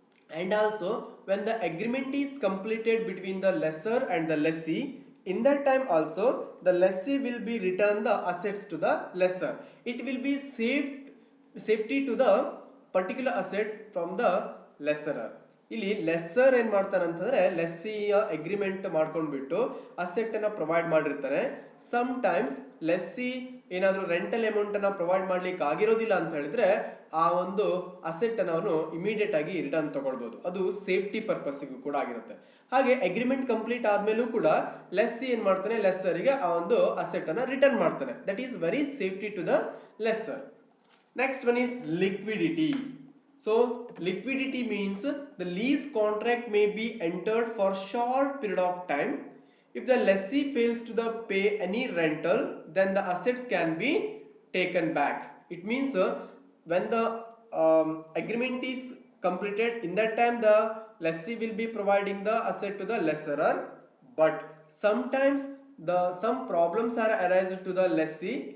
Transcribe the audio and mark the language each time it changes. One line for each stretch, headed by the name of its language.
English: And also when the agreement is completed between the lessor and the lessee, in that time also the lessee will be return the assets to the lessor. It will be safety to the particular asset from the lessorer.
Kannada: ಇಲ್ಲಿ lesser ಏನ್ ಮಾಡ್ತಾನೆ ಅಂತಂದ್ರೆ ಲೆಸ್ಸಿಯ agreement ಮಾಡ್ಕೊಂಡ್ಬಿಟ್ಟು asset ಅನ್ನ provide ಮಾಡಿರ್ತಾರೆ. Some times lessee ಏನಾದ್ರು rental amount ಅನ್ನ provide ಮಾಡ್ಲಿಕ್ಕೆ ಆಗಿರೋದಿಲ್ಲ ಅಂತ ಹೇಳಿದ್ರೆ ಆ ಒಂದು ಅಸೆಟ್ ಅನ್ನ ಅವನು ಇಮಿಡಿಯೇಟ್ ಆಗಿ ರಿಟರ್ನ್ ತಗೊಳ್ಬಹುದು. ಅದು ಸೇಫ್ಟಿ ಪರ್ಪಸ್ಗೂ ಕೂಡ ಆಗಿರುತ್ತೆ. ಹಾಗೆ ಅಗ್ರಿಮೆಂಟ್ ಕಂಪ್ಲೀಟ್ ಆದ್ಮೇಲೂ ಕೂಡ ಲೆಸ್ಸಿ ಏನ್ ಮಾಡ್ತಾನೆ, ಲೆಸ್ಸರಿಗೆ ಆ ಒಂದು ಅಸೆಟ್ ಅನ್ನ ರಿಟರ್ನ್ ಮಾಡ್ತಾನೆ.
English: That is very safety to the lessor. Next one is liquidity. So liquidity means the lease contract may be entered for short period of time. If the lessee fails to pay any rental, then the assets can be taken back. It means when the agreement is completed, in that time the lessee will be providing the asset to the lessorer, but sometimes some problems are arised to the lessee.